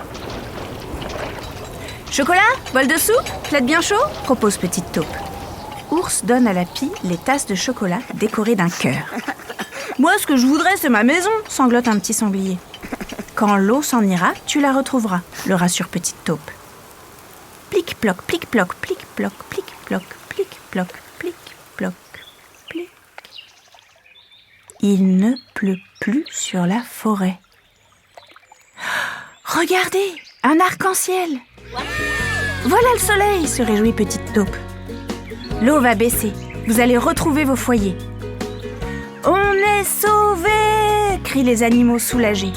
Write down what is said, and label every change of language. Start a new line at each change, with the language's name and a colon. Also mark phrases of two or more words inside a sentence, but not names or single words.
French: Chocolat, bol de soupe, plaide bien chaud, propose Petite Taupe. Ours donne à la pie les tasses de chocolat décorées d'un cœur. Moi, ce que je voudrais, c'est ma maison, sanglote un petit sanglier. Quand l'eau s'en ira, tu la retrouveras, le rassure Petite Taupe. Plic-ploc, plic-ploc, plic-ploc, plic-ploc, plic-ploc, plic-ploc, plic. Il ne pleut plus sur la forêt. Regardez, un arc-en-ciel. Voilà le soleil, se réjouit Petite Taupe. L'eau va baisser, vous allez retrouver vos foyers. On est sauvés, crient les animaux soulagés.